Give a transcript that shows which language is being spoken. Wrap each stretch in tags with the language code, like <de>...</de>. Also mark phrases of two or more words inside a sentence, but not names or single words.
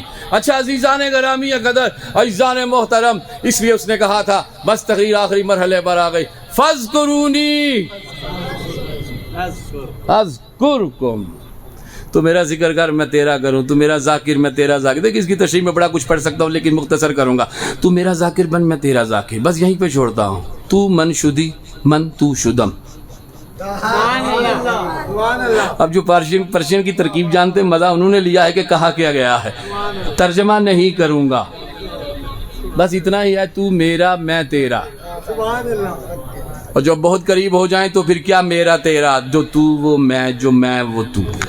<ur>اچھا عزیزان گرامی قدر، عزیزان محترم، اس لیے اس نے کہا تھا بس تقریر آخری مرحلے پر آ گئی،</ur> <ar>فاذکرونی اذکرکم،</ar> <ur>تو میرا ذکر کر میں تیرا کروں، تو میرا ذاکر میں تیرا ذاکر۔ دیکھ اس کی تشریح میں بڑا کچھ پڑھ سکتا ہوں لیکن مختصر کروں گا۔ تو میرا ذاکر بن میں تیرا ذاکر، بس یہیں پہ چھوڑتا ہوں۔</ur> <fa>تو من شدی من تو شدم۔</fa> <ur>اب جو پرشین کی ترکیب جانتے مزہ انہوں نے لیا ہے کہ کہا کیا گیا ہے، ترجمہ نہیں کروں گا، بس اتنا ہی ہے، تو میرا میں تیرا۔ اور جب بہت قریب ہو جائیں تو پھر کیا میرا تیرا، جو تو وہ میں، جو میں وہ تو۔</ur>